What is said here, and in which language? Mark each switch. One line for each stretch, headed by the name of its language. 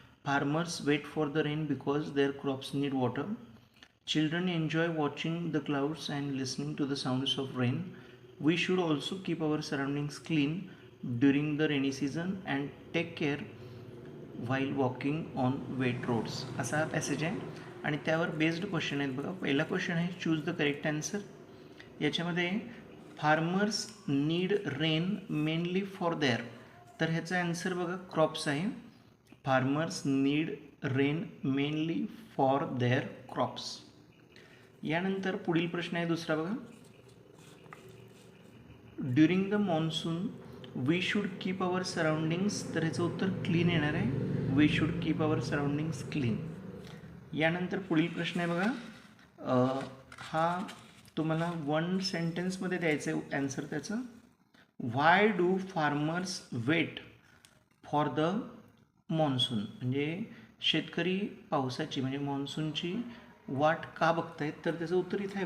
English: Farmers wait for the rain because their crops need water. Children enjoy watching the clouds and listening to the sounds of rain. We should also keep our surroundings clean during the rainy season and take care while walking on wet roads.
Marathi: असा हा passage आहे आणि त्यावर based question आहेत. बघा, पहिला question आहे
English: Choose the correct answer.
Marathi: याच्यामध्ये
English: farmers need rain mainly for their,
Marathi: तर ह्याचा आन्सर बघा क्रॉप्स आहे.
English: Farmers need rain mainly for their crops.
Marathi: यानंतर पुढील प्रश्न आहे दुसरा. बघा,
English: during the monsoon we should keep our surroundings,
Marathi: तर ह्याचं उत्तर क्लीन येणार आहे.
English: We should keep our surroundings clean.
Marathi: यानंतर पुढील प्रश्न आहे. बघा, हा तुम्हाला 1 सेंटेन्समध्ये द्यायचं आहे ॲन्सर त्याचं.
English: why do farmers wait for the monsoon,
Marathi: म्हणजे शेतकरी पावसाची म्हणजे मॉन्सूनची वाट का बघतायत, तर त्याचं उत्तर इथं आहे.